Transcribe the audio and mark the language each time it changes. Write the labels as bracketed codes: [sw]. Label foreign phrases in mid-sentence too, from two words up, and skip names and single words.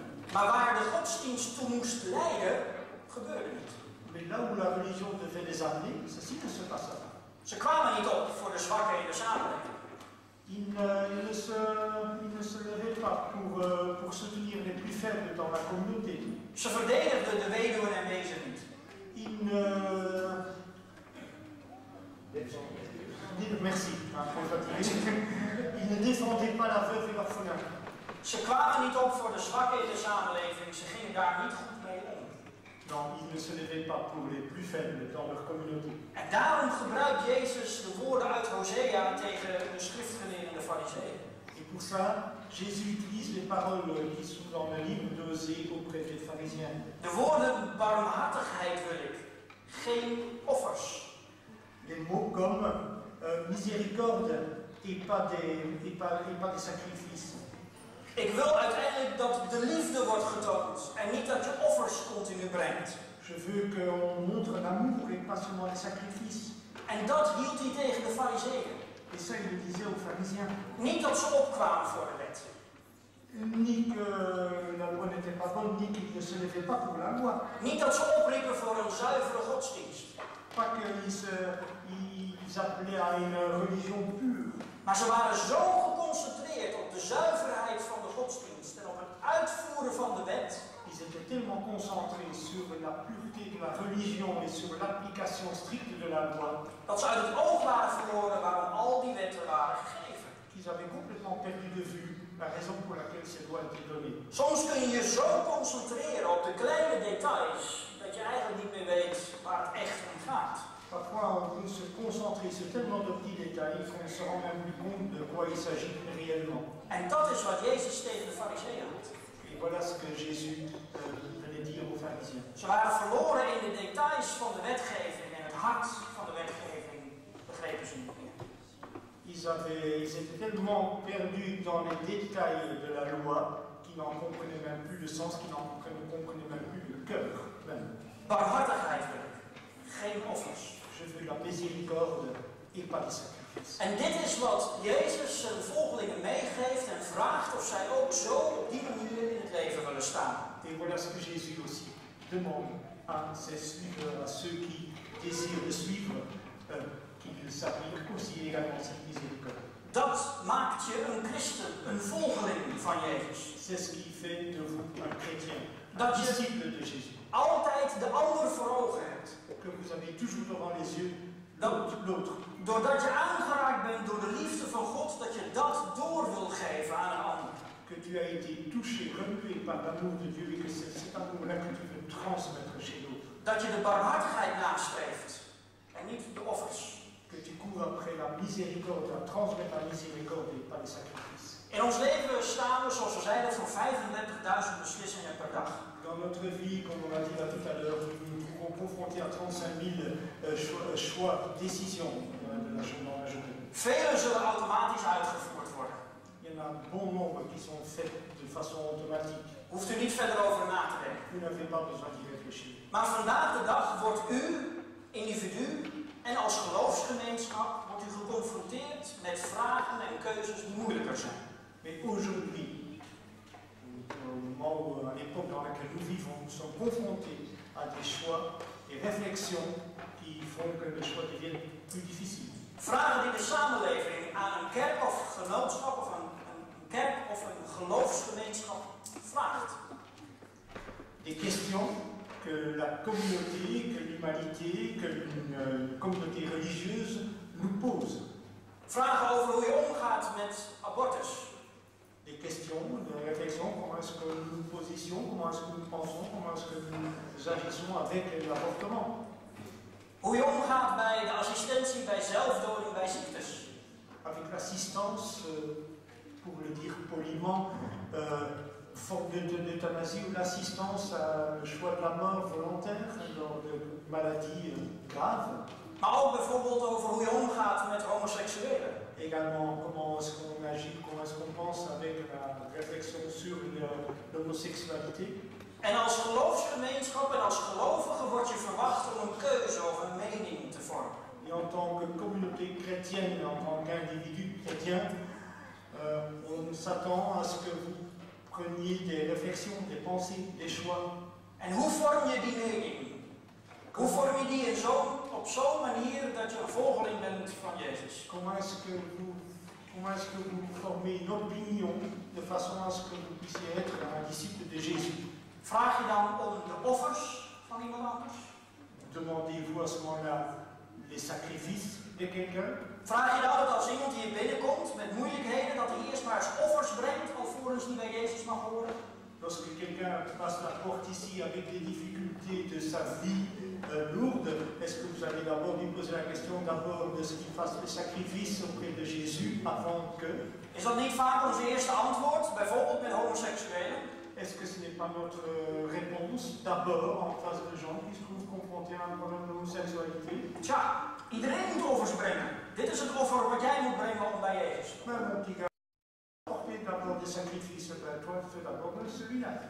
[nl] Maar waar de godsdienst toe moest leiden, gebeurde niet. [fr] Mais là où la religion devait les amener, ceci ne se passa pas. [nl] Ze kwamen niet op voor de zwakken in de samenleving. [fr] Ils ne se levaient pas pour soutenir les plus faibles dans la communauté. [nl] Ze verdedigden de weduwen en wezen niet. [fr] Merci. Ils ne défendaient pas la veuve et l'orphelin. [nl] Ze kwamen niet op voor de zwakken in de samenleving. Ze gingen daar niet goed mee om. [fr] Non, ils ne se levaient pas pour les plus faibles dans leur communauté. [nl] En daarom gebruikt Jezus de woorden uit Hosea tegen de schriftgeleerden en de farizeeën. [fr] Et pour ça, Jésus utilise les paroles qui sont dans le livre d'Osée auprès des pharisiens. [nl] De woorden barmhartigheid wil ik, geen offers. [fr] Les mots comme miséricorde et pas des sacrifices. [nl] Ik wil uiteindelijk dat de liefde wordt getoond en niet dat je offers continu brengt. [fr] Je veux qu'on montre l'amour et pas seulement les sacrifices. [nl] En dat hield hij tegen de farizeeën. [fr] Et ça, il le disait aux pharisiens. [nl] Niet dat ze opkwamen voor de wet. [fr] Ni que la loi n'était pas bonne, ni qu'ils ne se levaient pas pour la loi. [nl] Niet dat ze opriepen voor een zuivere godsdienst. [fr] Pas qu'ils appelaient à une religion pure. [nl] Maar ze waren zo geconcentreerd op de zuiverheid van de godsdienst en op het uitvoeren van de wet. [fr] Ils étaient tellement concentrés sur la pureté de la religion et sur l'application stricte de la loi. [nl] Dat ze uit het oog waren verloren waarom al die wetten waren gegeven. [fr] Qu'ils avaient complètement perdu de vue la raison pour laquelle ces lois étaient données. [nl] Soms kun je je zo concentreren op de kleine details dat je eigenlijk niet meer weet waar het echt om gaat. [fr] Parfois, on peut se concentrer sur tellement de petits détails qu'on ne se rend même plus compte de quoi il s'agit réellement. [nl] En dat is wat Jezus tegen de farizeeën had. [fr] Et voilà ce que Jésus venait dire aux pharisiens. [nl] Ze waren verloren in de details van de wetgeving en het hart van de wetgeving begrepen ze niet meer. [fr] Ils étaient tellement perdus dans les détails de la loi qu'ils n'en comprenaient même plus le sens, qu'ils n'en comprenaient même plus le cœur même. [nl] Barmhartigheid wil ik, geen offers. [fr] Je veux la miséricorde et pas les sacrifices. [nl] En dit is wat Jezus zijn volgelingen meegeeft en vraagt of zij ook zo op die manier in het leven willen staan. [fr] Et voilà ce que Jésus aussi demande à ses suiveurs, à ceux qui désirent le suivre, qu'ils s'appliquent aussi également cette miséricorde. [nl] Dat maakt je een christen, een volgeling van Jezus. [fr] C'est ce qui fait de vous un chrétien, [nl] Dat [fr] un [nl] je [fr] disciple de Jésus. [nl] altijd de ander voor ogen hebt. [fr] Que vous avez toujours devant les yeux l'autre. [nl] Doordat je aangeraakt bent door de liefde van God, dat je dat door wil geven aan een ander. [fr] Que tu as été touché, remué par l'amour de Dieu et que c'est cet amour-là que tu veux transmettre chez l'autre. [nl] Dat je de barmhartigheid nastreeft en niet de offers. [fr] Que tu cours après la miséricorde, à transmettre la miséricorde et pas les sacrifices. [nl] In ons leven staan we, zoals we zeiden, voor 35.000 beslissingen per dag. [fr] Dans notre vie, comme on l'a dit là tout à l'heure, nous nous trouvons confrontés à 35 000 choix, décisions dans la journée. [nl] Vele zullen automatisch uitgevoerd worden. [fr] Il y en a bon nombre qui sont faits de façon automatique. [nl] Hoeft u niet verder over na te denken. [fr] Vous n'avez pas besoin d'y réfléchir. [nl] Maar vandaag de dag wordt u, individu en als geloofsgemeenschap, wordt u geconfronteerd met vragen en keuzes die moeilijker zijn. [fr] Mais aujourd'hui, au moment où, à l'époque dans laquelle nous vivons, nous sommes confrontés à des choix, des réflexions qui font que les choix deviennent plus difficiles. [nl] Vragen die de samenleving aan een kerk of genootschap of een kerk of een geloofsgemeenschap vraagt. [fr] Des questions que la communauté, que l'humanité, que une communauté religieuse nous pose. [nl] Vragen over hoe je omgaat met abortus. [fr] Des questions, des réflexions, comment est-ce que nous nous positionnons, comment est-ce que nous pensons, comment est-ce que nous agissons avec l'avortement. [nl] Hoe je omgaat bij de assistentie bij zelfdoding bij ziektes. [fr] Avec l'assistance, pour le dire poliment, forme d'euthanasie ou l'assistance à le choix de la mort volontaire dans de maladies graves. [nl] Maar ook bijvoorbeeld over hoe je omgaat met homoseksuelen. [fr] Également, comment est-ce qu'on agit, comment est-ce qu'on pense avec la réflexion sur l'homosexualité. [nl] En als geloofsgemeenschap en als gelovige wordt je verwacht om een keuze of een mening te vormen. [fr] Et en tant que communauté chrétienne, en tant qu'individu chrétien, on s'attend à ce que vous Preniez des réflexions, des pensées, des choix. [nl] En hoe vorm je die mening? Hoe vorm je die op zo'n manier dat je een volgeling bent van Jezus? [fr] Comment est-ce que vous formez une opinion de façon à ce que vous puissiez être un disciple de Jésus? [nl] Vraag je dan om de offers van iemand anders? [fr] Demandez-vous à ce moment-là les sacrifices de quelqu'un? [nl] Vraag je dan dat als iemand hier binnenkomt met moeilijkheden, dat hij eerst maar eens offers brengt, alvorens hij bij Jezus mag horen? [fr] Lorsque quelqu'un passe la porte ici avec des difficultés de sa vie lourde, est-ce que vous allez d'abord lui poser la question d'abord de ce qu'il fasse le sacrifice auprès de Jésus avant que? [nl] Is dat niet vaak onze eerste antwoord, bijvoorbeeld met homoseksuelen? [fr] Est-ce que ce n'est pas notre réponse d'abord en face de gens qui se trouvent confrontés à un problème d'homosexualité? [nl] Tja, iedereen moet offers brengen. Dit is het offer wat jij moet brengen om bij Jezus te komen. [fr] Mais mon petit gars, portez d'abord des sacrifices, toi fais d'abord celui-là.